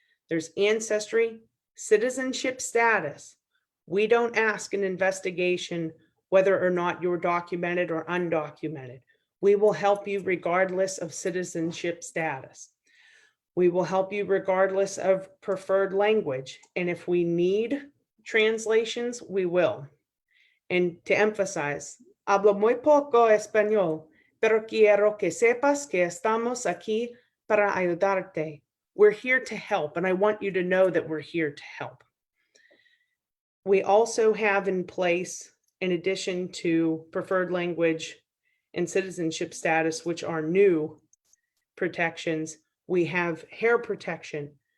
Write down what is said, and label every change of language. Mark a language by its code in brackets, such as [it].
[en] There's ancestry, citizenship status. We don't ask an investigation whether or not you're documented or undocumented. We will help you regardless of citizenship status. We will help you regardless of preferred language. And if we need translations, we will. [es] And to emphasize, hablo muy poco español, pero quiero que sepas que estamos aquí para ayudarte. [en] We're here to help, and I want you to know that we're here to help. We also have in place, in addition to preferred language and citizenship status, which are new protections, we have hair protection.